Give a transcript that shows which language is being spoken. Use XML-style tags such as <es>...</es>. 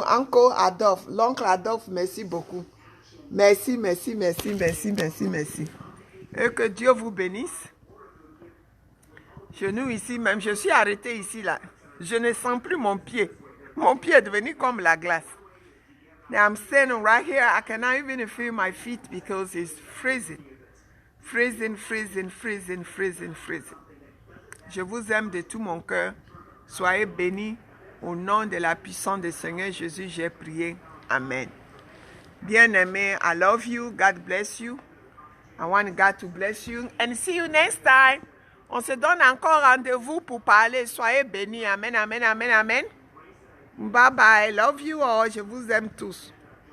<fr>Encore Adolphe, l'oncle Adolphe, merci beaucoup. Merci, merci, merci, merci, merci, merci. Et que Dieu vous bénisse. Chez nous ici même, je suis arrêté ici là. Je ne sens plus mon pied. Mon pied est devenu comme la glace.</fr> <en>Now I'm standing right here. I cannot even feel my feet because it's freezing. Freezing, freezing, freezing, freezing, freezing.</en> <fr>Je vous aime de tout mon cœur. Soyez bénis. Au nom de la puissance du Seigneur Jésus, j'ai prié.</fr> <en>Amen.</en> <fr>Bien-aimé,</fr> <en>I love you. God bless you. I want God to bless you. And see you next time.</en> <fr>On se donne encore rendez-vous pour parler. Soyez bénis. Amen, amen, amen, amen.</fr> <en>Bye bye. Love you all.</en> <fr>Je vous aime tous.</fr>